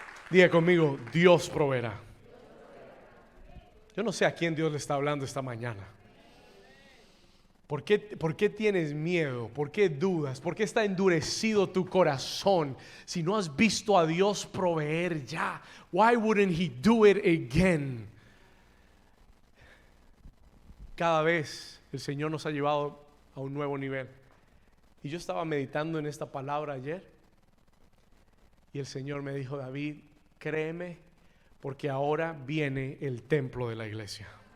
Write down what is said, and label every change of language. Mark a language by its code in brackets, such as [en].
[es] Diga conmigo, Dios proveerá. Yo no sé a quién Dios le está hablando esta mañana. por qué tienes miedo? ¿Por qué dudas? ¿Por qué está endurecido tu corazón? Si no has visto a Dios proveer ya, [en] why wouldn't He do it again? [es] Cada vez el Señor nos ha llevado a un nuevo nivel. Y yo estaba meditando en esta palabra ayer. Y el Señor me dijo: David, créeme, porque ahora viene el templo de la iglesia.